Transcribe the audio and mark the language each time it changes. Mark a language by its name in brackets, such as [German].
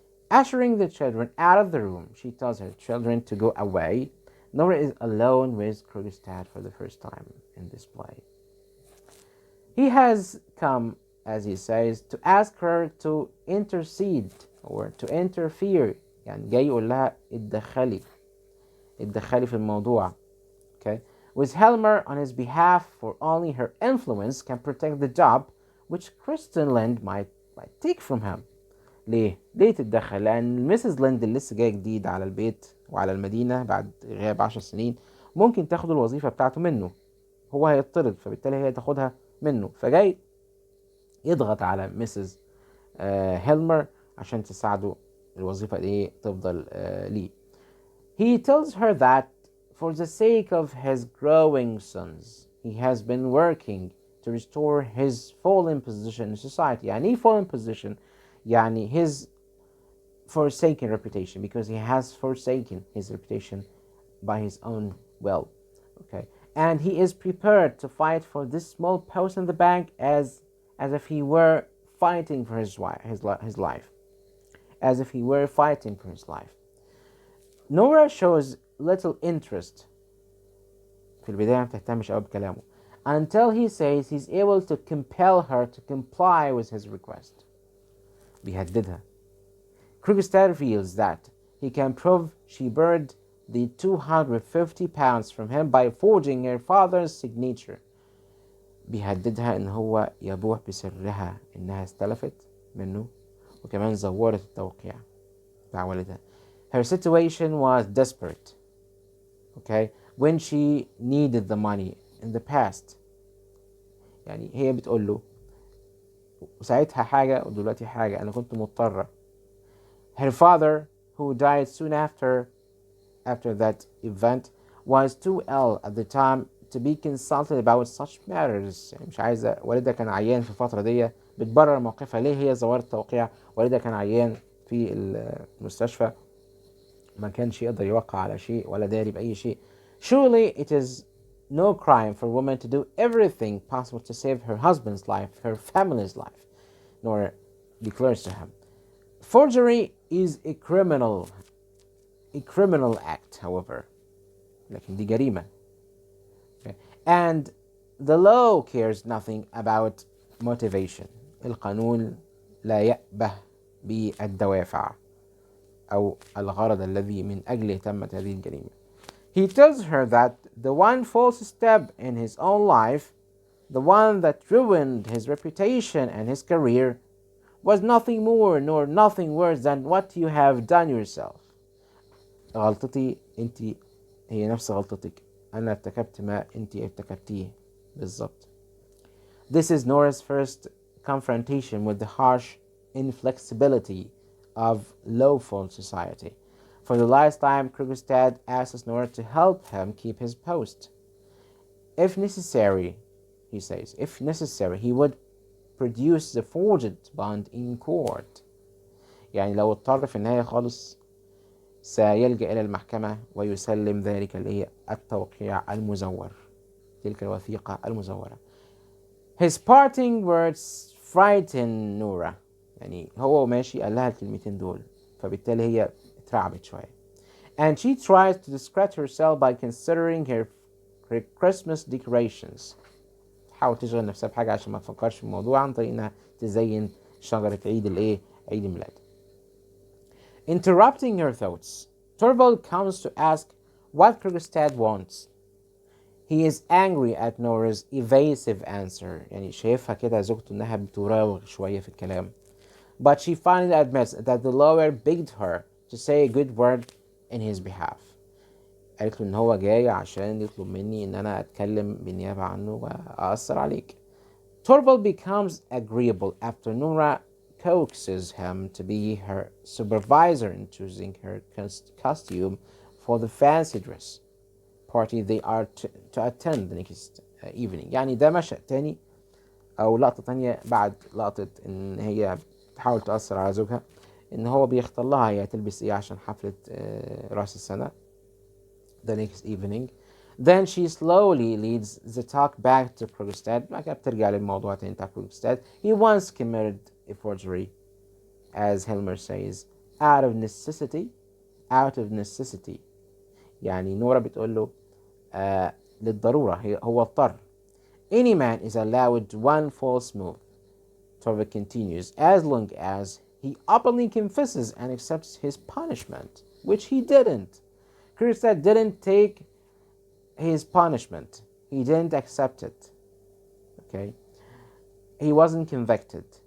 [English] Ushering the children out of the room, she tells her children to go away. Nora is alone with Krogstad for the first time in this play. He has come, as he says, to ask her to intercede or to interfere. [Arabic] يعني جاي يقول لها اتدخلي في الموضوع. [English] Okay? With Helmer on his behalf, for only her influence can protect the job which Kristen Lind might take from him. [Arabic] ليه تتدخل؟ لأن ميسيس ليند اللي لسه جاية جديد على البيت وعلى المدينة بعد غياب 10 سنين ممكن تاخد الوظيفة بتاعته منه. هو هيطرد فبالتالي هي تاخدها منه، فجاي يضغط على ميسيس هيلمر عشان تساعده الوظيفة دي تفضل ليه. [English] He tells her that for the sake of his growing sons, he has been working to restore his fallen position in society. [Arabic] يعني ايه [English] fallen position؟ [Arabic] يعني [English] his forsaken reputation, because he has forsaken his reputation by his own will. Okay, and he is prepared to fight for this small post in the bank as if he were fighting for his life, as if he were fighting for his life. Nora shows little interest. [Arabic] في البداية ما بتهتمش قوي بكلامه [English] until he says he's able to compel her to comply with his request. [Arabic] بيهددها. [English] Krogstad feels that he can prove she borrowed the 250 pounds from him by forging her father's signature. [Arabic] بيهددها ان هو يبوح بسرها انها استلفت منه وكمان زورت التوقيع بتاع والدها. [English] Her situation was desperate, okay, when she needed the money in the past. [Arabic] يعني هي بتقول له وساعتها حاجة ودلوقتي حاجة، أنا كنت مضطرة. [English] Her father, who died soon after that event, was too ill at the time to be consulted about such matters. [Arabic] يعني مش عايزة، والدها كان عيان في الفترة دي، بتبرر موقفها ليه هي زورت توقيع. والدها كان عيان في المستشفى، ما كانش يقدر يوقع على شيء ولا داري بأي شيء. [English] Surely it is no crime for a woman to do everything possible to save her husband's life, her family's life. Nora declares to him. Forgery is a criminal act, however. [Arabic] لكن دي جريمة. Okay. [English] And the law cares nothing about motivation. [Arabic] القانون لا يأبه بالدوافع أو الغرض الذي من أجله تمت هذه الجريمة. [English] He tells her that the one false step in his own life, the one that ruined his reputation and his career, was nothing more nor nothing worse than what you have done yourself. [Arabic] غلطتي انت هي نفس غلطتك، أنا ارتكبت ما انت ارتكبتيه بالضبط. [English] This is Nora's first confrontation with the harsh inflexibility of lawful society. For the last time, Krugstad asks Nora to help him keep his post. If necessary, he says, if necessary, he would produce the forged bond in court. [Arabic] يعني لو اضطر في النهاية خالص سيلجأ إلى المحكمة ويسلم ذلك التوقيع المزور، تلك الوثيقة المزورة. [English] His parting words frighten Nora. [Arabic] يعني هو ماشي قال لها الكلمتين دول، فبالتالي هي اترعبت شوية. [English] And she tries to distract herself by considering her Christmas decorations. [Arabic] تحاول تشغل نفسها بحاجة عشان ما تفكرش في الموضوع عن طريق انها تزين شجرة عيد الميلاد. [English] Interrupting her thoughts, Torvald comes to ask what Krugstad wants. He is angry at Nora's evasive answer. [Arabic] يعني شايفها كده زوجته انها بتراوغ شوية في الكلام. [English] But she finally admits that the lawyer begged her to say a good word in his behalf. [Arabic] قالت له ان هو جاي عشان يطلب مني ان انا اتكلم بالنيابة عنه واثر عليك. [English] Torvald becomes agreeable after Nora coaxes him to be her supervisor in choosing her costume for the fancy dress party they are to attend the next evening. [Arabic] يعني ده مشهد تاني او لقطة تانية بعد لقطة ان هي تحاول تأثر على زوجها، ان هو بيختار لها هي تلبس ايه عشان حفلة رأس السنة [English] the next evening. Then she slowly leads the talk back to Krugstad. [Arabic] بعد كده بترجع للموضوع تاني بتاع Krugstad. [English] He once committed a forgery, as Helmer says, out of necessity. [Arabic] يعني نورا بتقول له للضرورة، هو اضطر. [English] Any man is allowed one false move, Torvald continues, as long as he openly confesses and accepts his punishment, which he didn't. Krugstad didn't take his punishment. He didn't accept it. Okay? He wasn't convicted.